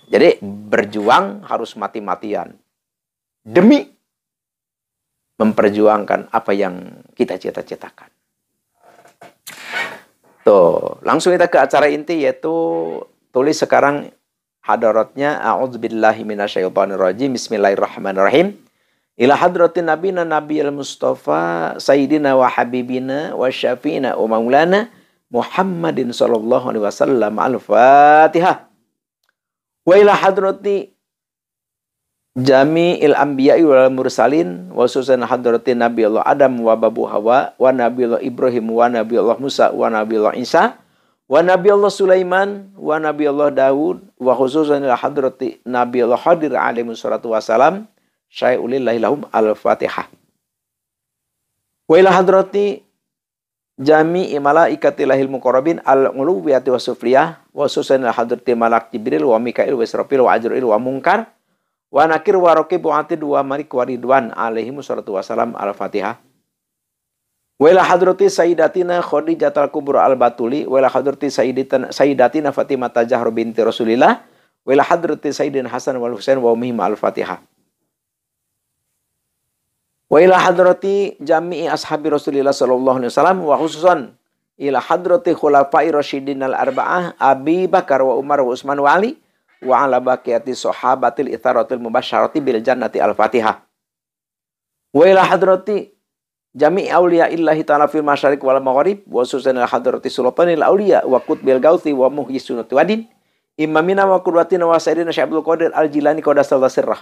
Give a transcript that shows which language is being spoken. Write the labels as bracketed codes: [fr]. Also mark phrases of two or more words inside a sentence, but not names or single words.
[id] Jadi berjuang harus mati-matian. Demi memperjuangkan apa yang kita cita-citakan. Tuh, langsung kita ke acara inti, yaitu tulis sekarang hadaratnya. [ar] أعوذ بالله من الشيطان الرجيم. بسم الله الرحمن الرحيم. إلى حضرة نبينا النبي المصطفى سيدنا وحبيبنا وشفيعنا ومولانا محمد صلى الله عليه وسلم. الفاتحة. وإلى حضرات جميع الأنبياء والمرسلين وخصوصا حضرة نبي الله آدم وبابو حواء ونبي الله إبراهيم ونبي الله موسى ونبي الله عيسى ونبي الله سليمان ونبي الله داود وخصوصا إلى حضرة نبي الله خضر عليه الصلاة والسلام. شيء لله لهم. Al-Fatihah. وإلى حضرات جميع ملائكة الله المقربين العلوية والسفلية وخصوصا حضرة الملك جبريل وميكائيل وإسرافيل وعزرائيل ومنكر ونكير ورقيب وعتيد ومالك ورضوان عليهم الصلاة والسلام. Al-Fatihah. وإلى حضرة سيدتنا خديجة الكبرى البتول وإلى حضرة سيدتنا فاطمة الزهراء بنت رسول الله وإلى حضرة سيدنا الحسن والحسين وأمهم. Al-Fatihah. وإلى حضرات جميع أصحاب رسول الله صلى الله عليه وسلم وخصوصا إلى حضرات الخلفاء الراشدين الأربعة أبي بكر وعمر وعثمان وعلي وعلى بقية الصحابة العشرة المبشرين بالجنة. الفاتحة. وإلى حضرات جميع أولياء الله تعالى في المشارق والمغارب وخصوصا إلى حضرة سلطان الأولياء وقطب الغوث ومحيي السنة والدين إمامنا وقدوتنا وسيدنا الشيخ عبد القادر الجيلاني قدس الله سره.